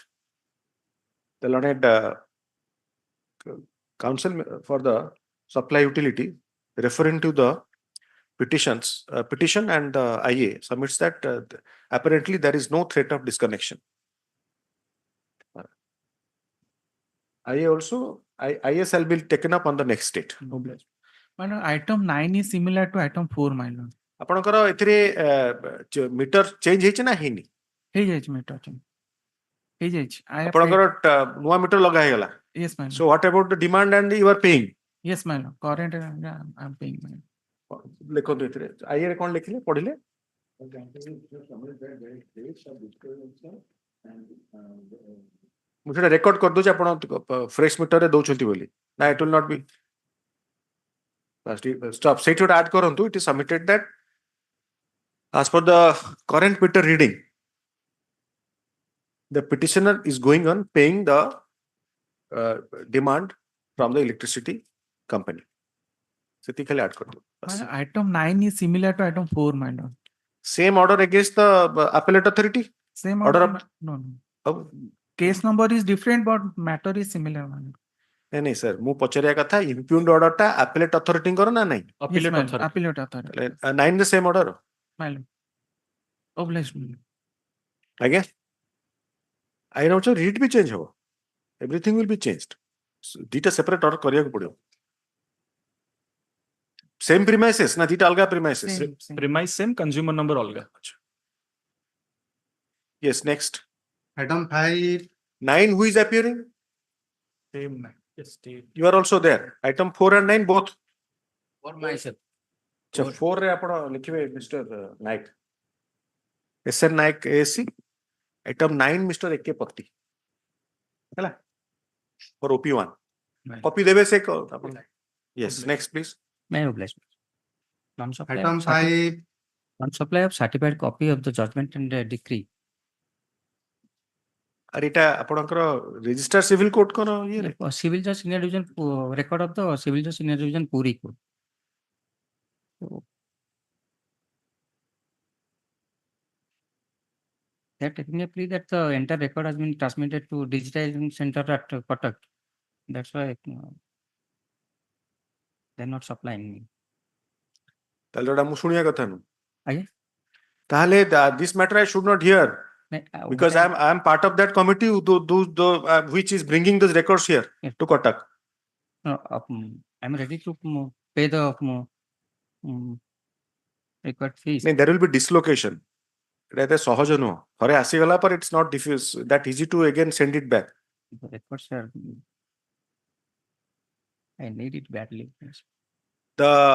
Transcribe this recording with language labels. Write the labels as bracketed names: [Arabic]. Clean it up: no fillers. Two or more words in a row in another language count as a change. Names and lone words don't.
[English] The Learned Counsel for the supply utility referring to the petition and the IA submits that apparently there is no threat of disconnection. IA also, IA shall be taken up on the next date. My lord, item 9 is similar to item 4, my lord. [Odia] ଆପଣଙ୍କର ଏଥିରେ [English] meter change [Odia] ହେଇଛି ନା ହେଇନି? ହେଇଯାଇଛି [English] meter change. [Odia] ହେଇଯାଇଛି. [English] I have [Odia] ଆପଣଙ୍କର ନୂଆ ମିଟର ଲଗା ହେଇଗଲା. [English] paid- Yes, my lord. So what about the demand and you are paying? Yes, my lord. Current, I'm paying, my lord. [Odia] ଲେଖନ୍ତୁ ଏଥିରେ ଆଇଏରେ କଣ ଲେଖିଲେ ପଢିଲେ? ମୁଁ ସେଟା ରେକର୍ଡ କରିଦଉଛି ଆପଣ ଫ୍ରେଶ ମିଟରରେ ଦଉଛନ୍ତି ବୋଲି. [English] ନା it will not be. Stop. Say to add କରନ୍ତୁ. It is submitted that as per the current meter reading, the petitioner is going on paying the demand from the electricity company. [Odia] ସେତିକି ଖାଲି add କରିଦଉ. [English] My lord, item 9 is similar to item 4, my lord. Same order against the appellate authority? Same Order order. No, no. Oh, Case number is different, but matter is similar, my lord. [Hindi] नहीं sir, [Odia] ମୁଁ ପଚାରିବା କଥା [English] impugned order [Odia] ଟା [English] appellate authority [Odia] ଙ୍କର ନା ନାହିଁ? [English] Yes, Appellate my lord. authority. Appellate authority. 9 the same order. My lord. Obliged, my lord. [Odia] ଆଜ୍ଞା? ଆଇନ ହଉଛି ରିଟ୍ ବି ଚେଞ୍ଜ ହବ. [English] Everything will be changed. [Odia] ଦିଟା [English] separate order [Odia] କରିବାକୁ ପଡିବ. [English] Same premises [Odia] ନା ଦିଟା ଅଲଗା premises? [English] Same. Premise same, consumer number olga. Yes, next. Item 5. 9 who is appearing? Same. Yes, state. You are also there. Item 4 and 9 both. For myself. [Odia] ଅଚ୍ଛା 4 ରେ ଆପଣ ଲିଖିବେ ମିଷ୍ଟର ନାୟକ. [English] SN नायक ASC. Item 9 Mr. AK Patti. ହେଲା? For OP1. Right. [Odia] Copy ଦେବେ ସେ ଆପଣ. [English] Yes, next please. May I oblige? Non-supply Item of certi- 5. non-supply of certified copy of the judgment and decree. [Odia] ଆର ଏଟା ଆପଣଙ୍କର [English] registrar civil court [Odia] କୋନ ଇଏ ରେ [English] Civil judge senior division record of the civil judge senior division Puri court. So, they are taking a plea that the entire record has been transmitted to digitizing center at Kotak. That's why they're not supplying me. [Odia] ତାହେଲେ ଏଟା ମୁଁ ଶୁଣିବା କଥା ନୁ ଆଜ୍ଞା [English] ତାହେଲେ this matter I should not hear because what I am part of that committee which is bringing those records here Yes. to Kotak. I'm ready to pay the required fees. There will be dislocation. [Odia] ଏଟା ଏତେ ସହଜ ନୁହଁ ଥରେ ଆସିଗଲା ପରେ [English] it's not diffuse that easy to again send it back. The records are. I need it badly. Yes. The